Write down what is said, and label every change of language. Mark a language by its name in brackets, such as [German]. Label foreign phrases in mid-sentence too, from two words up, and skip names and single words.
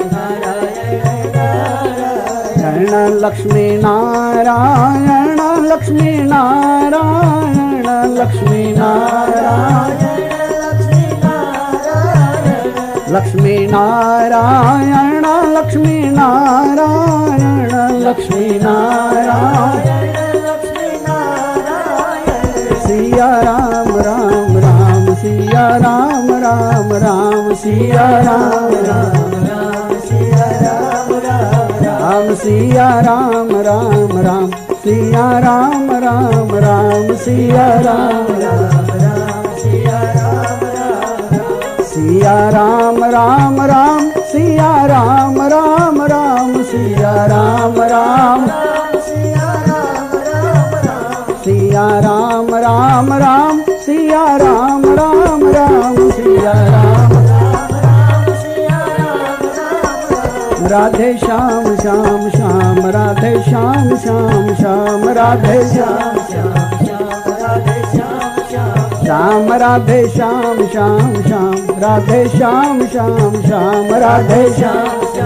[Hindi] लक्ष्मी नारायण लक्ष्मी नारायण लक्ष्मी नारायण लक्ष्मी नारायण लक्ष्मी नारायण लक्ष्मी नारायण सिया राम राम राम सिया राम राम राम सिया राम राम राम सिया राम राम राम सिया राम राम राम सिया राम राम राम सिया राम राम राम सिया राम સિયા રામ રામ રામ સિયા રામ રામ રામ સિયા રામ રામ સિયા રામ રામ રામ સિયા રામ રામ રામ સિયા રામ રાધે શ્યામ શ્યામ શ્યામ રાધે શ્યામ શ્યામ શ્યામ રાધે શ્યામ શ્યામ રાધે શ્યામ શ્યામ શ્યામ રાધે શ્યામ શ્યામ શ્યામ રાધે શ્યામ